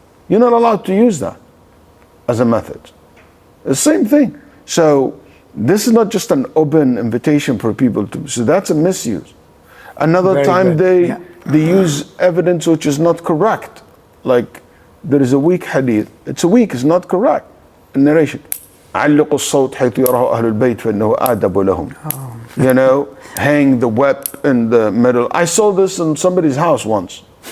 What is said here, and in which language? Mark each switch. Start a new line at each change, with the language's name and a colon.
English: You're not allowed to use that as a method. The same thing. So this is not just an open invitation for people to, so that's a misuse. Another time they use evidence which is not correct. Like there is a weak hadith. It's not correct. A narration.
Arabic: علق الصوت حيث يراه أهل البيت فإنه آدب لهم.
English: Hang the whip in the middle. I saw this in somebody's house once.